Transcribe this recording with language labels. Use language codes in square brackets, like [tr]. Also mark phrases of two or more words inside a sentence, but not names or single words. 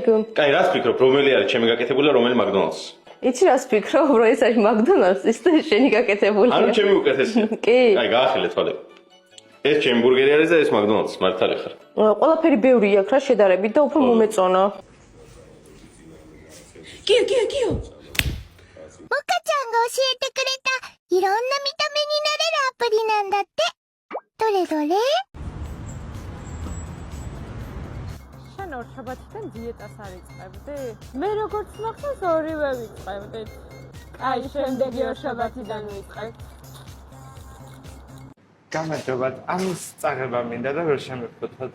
[ka] კაი, რას ფიქრობ, რომელი არის ჩემი გაკეთებული და რომელი მაკდონალდს? იცი რას ფიქრობ, რომ ეს არის მაკდონალდსის და შენი გაკეთებული. ანუ ჩემი უკეთესია. კი. აი, გაახელე თვალები. ეს ჩემი ბურგერი არის და ეს მაკდონალდს, მართალი ხარ. ყველაფერი ბევრი აქვს რა შედარებით და უფრო მომეწონა. კიო. [ja] モカちゃんが教えてくれたいろんな見た目になれるアプリなんだって。どれどれ？ [ka] შენ ორშაბათიდან დიეტას არ იწყებდი? მე როგორც მახსოვს ორივე ვიწყებდით. აი, შემდეგი ორშაბათიდან ვიწყებ. გამარჯობათ, ამის წაღება მინდა და ვერ შემეფოთოთ.